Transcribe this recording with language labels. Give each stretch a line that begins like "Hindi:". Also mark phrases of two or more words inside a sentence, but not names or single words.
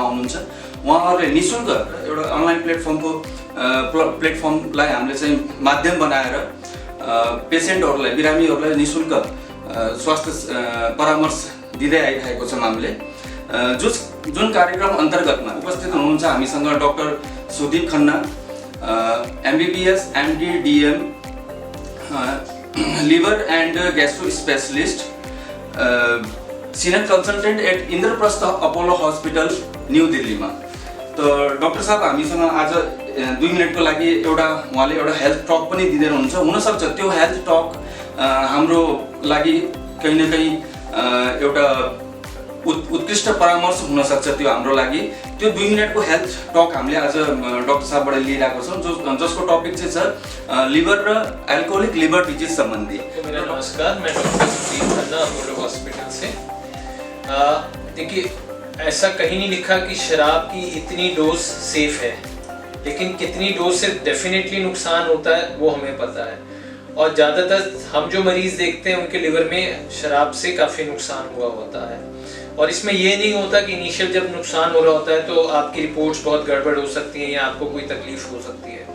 Nepali: आउनुहुन्छ उहाँहरूले निशुल्क एउटा अनलाइन प्लेटफर्मलाई हामीले चाहिँ माध्यम बनाएर पेशेन्टहरूलाई बिरामीहरूलाई निशुल्क स्वास्थ्य परामर्श दिँदै आइरहेको छौं हामीले जुन कार्यक्रम अन्तर्गतमा उपस्थित हुनुहुन्छ हामीसँग डाक्टर सुदीप खन्ना MBBS MD DM
English: liver and gastro specialist senior consultant at Indraprastha Apollo Hospital न्यू दिल्लीमा।
Nepali: तो डाक्टर साहब हामीसँग आज 2 मिनेटको लागि उहाँले एउटा
English: health talk
Nepali: पनि दिँदै हुनुहुन्छ हुन सक्छ त्यो
English: health talk
Nepali: हाम्रो लागि
Hindi: कहीं न कहीं
Nepali: एउटा उत्कृष्ट परामर्श हुन सक्छ त्यो हाम्रो लागि त्यो 2 मिनेटको
English: health talk
Nepali: हामीले आज डाक्टर साहबबाट लिइरहेको छौं जसको टपिक चाहिँ छ लिभर र
English: alcoholic liver disease
Nepali: सम्बन्धी।
Hindi: मेरा नमस्कार, मैं डॉक्टर सुदीप खन्ना अपोलो हॉस्पिटल से। देखिए, ऐसा कहीं नहीं लिखा कि शराब की इतनी डोज सेफ है, लेकिन कितनी डोज से डेफिनेटली नुकसान होता है वो हमें पता है और ज़्यादातर हम जो मरीज देखते हैं उनके लिवर में शराब से काफ़ी नुकसान हुआ होता है और इसमें ये नहीं होता कि इनिशियल जब नुकसान हो रहा होता है तो आपकी रिपोर्ट्स बहुत गड़बड़ हो सकती हैं या आपको कोई तकलीफ हो सकती है।